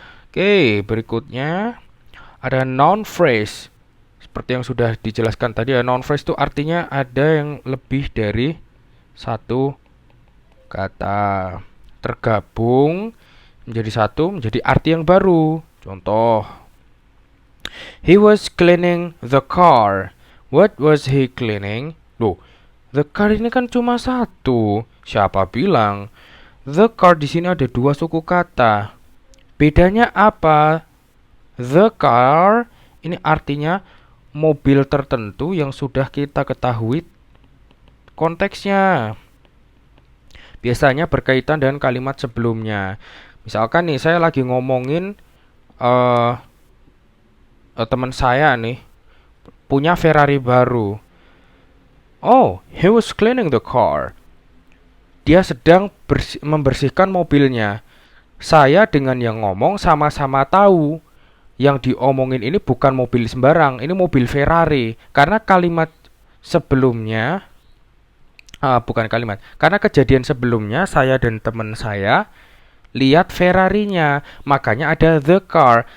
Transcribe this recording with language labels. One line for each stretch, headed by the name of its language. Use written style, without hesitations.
Indonesian: Oke, berikutnya ada noun phrase. Seperti yang sudah dijelaskan tadi ya, noun phrase itu artinya ada yang lebih dari satu kata tergabung menjadi satu, menjadi arti yang baru. Contoh,
English: he was cleaning the car. What was he cleaning? Loh, the car
Indonesian: ini kan cuma satu. Siapa bilang? The car di sini ada dua suku kata. Bedanya apa? The car ini artinya mobil tertentu yang sudah kita ketahui konteksnya. Biasanya berkaitan dengan kalimat sebelumnya. Misalkan nih, saya lagi ngomongin teman saya nih punya Ferrari baru.
English: Oh, he was cleaning the car.
Indonesian: Dia sedang membersihkan mobilnya. Saya dengan yang ngomong sama-sama tahu yang diomongin ini bukan mobil sembarang, ini mobil Ferrari. Karena kalimat sebelumnya, karena kejadian sebelumnya saya dan teman saya lihat Ferrarinya, makanya ada the car.